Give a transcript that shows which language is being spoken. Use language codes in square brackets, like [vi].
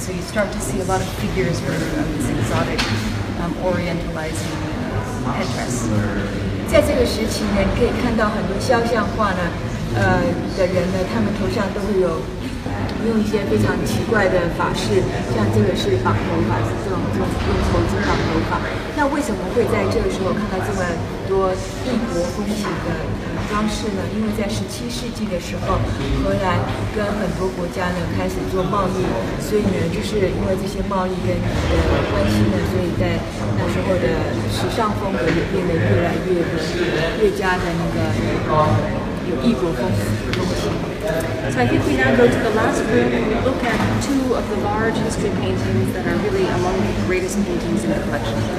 [en] So you start to see a lot of figures of this exotic orientalizing headdress. [zh] 在这个时期呢，你可以看到很多肖像画呢，的人呢，他们头上都会有用一些非常奇怪的法式，像这个是绑头发，是这种用头巾绑头发。那为什么会在这个时候看到这么多异国风情的装饰呢？因为在17世纪的时候，荷兰跟很多国家呢开始做贸易，所以呢，就是因为这些贸易跟关系呢，所以在那时候的时尚风格也变得越来越加的那个有异国风情。 [en] So I think we now go to the last room and we look at two of the large history paintings that are really among the greatest paintings in the collection.